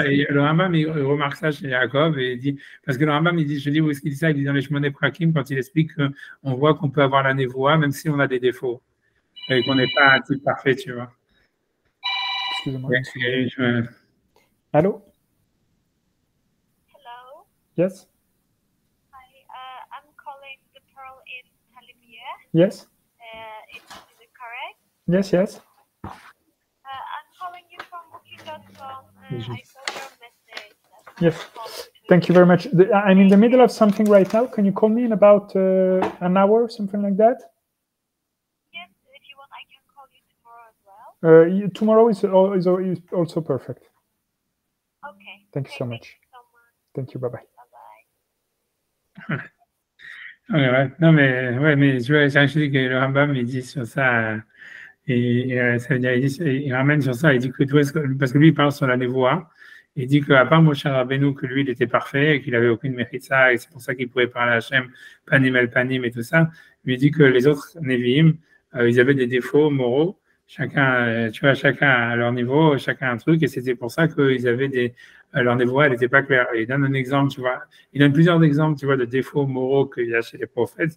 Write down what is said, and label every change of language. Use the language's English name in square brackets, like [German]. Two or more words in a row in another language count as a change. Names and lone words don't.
[French] Et le Rambam, il remarque ça chez Yaakov et il dit, parce que le Rambam, il dit, je dis où est-ce qu'il dit ça? Il dit dans les Shmoné Prakim, quand il explique qu'on voit qu'on peut avoir la névoie, même si on a des défauts. Et qu'on n'est pas un type parfait, tu vois. Excusez-moi. Allô? [English] Hello. Yes. Hi, I'm calling the Pearl in Talibia. Yes. Is it correct? Yes, yes. I'm calling you from Booking.com. I saw your message. Yes. Thank you very much. I'm in the middle of something right now. Can you call me in about an hour, something like that? Yes, if you want, I can call you tomorrow as well. Tomorrow is also perfect. Okay. Thank you so much. Thank you. Bye-bye. Bye-bye. [French] Non, mais tu vois, je dis que le Rambam, il dit sur ça, ça veut dire, il ramène sur ça, il dit que, parce que lui, il parle sur la névoie, il dit qu'à part Moshe Rabbeinu, que lui, il était parfait, et qu'il avait aucune méritza, et c'est pour ça qu'il pouvait parler à Hachem, [Hebrew] פנים אל פנים [French] et tout ça, lui dit que les autres Nevi'im, ils avaient des défauts moraux, chacun, tu vois, chacun à leur niveau, chacun un truc, et c'était pour ça qu'ils avaient leur névoie, elle n'était pas claire. Et il donne un exemple, tu vois, il donne plusieurs exemples, tu vois, de défauts moraux qu'il y a chez les prophètes.